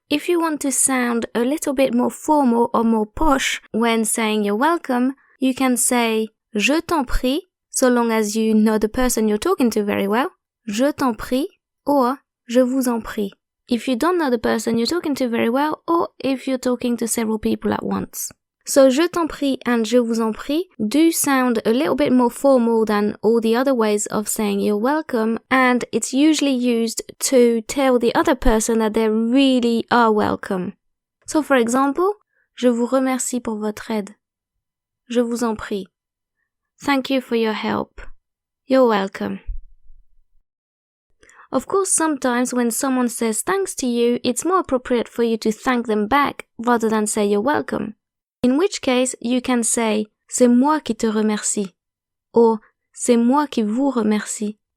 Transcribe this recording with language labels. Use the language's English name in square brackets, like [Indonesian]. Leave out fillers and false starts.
[English] If you want to sound a little bit more formal or more posh when saying you're welcome, you can say [French] je t'en prie, [English] so long as you know the person you're talking to very well, je t'en prie, or [French] je vous en prie, [English] if you don't know the person you're talking to very well or if you're talking to several people at once. So [French] je t'en prie [English] and [French] je vous en prie [English] do sound a little bit more formal than all the other ways of saying you're welcome, and it's usually used to tell the other person that they really are welcome. So for example, [French] je vous remercie pour votre aide. Je vous en prie. [English] Thank you for your help. You're welcome. Of course, sometimes when someone says thanks to you, it's more appropriate for you to thank them back rather than say you're welcome. In which case, you can say [French] c'est moi qui te remercie, [English] or [French] c'est moi qui vous remercie.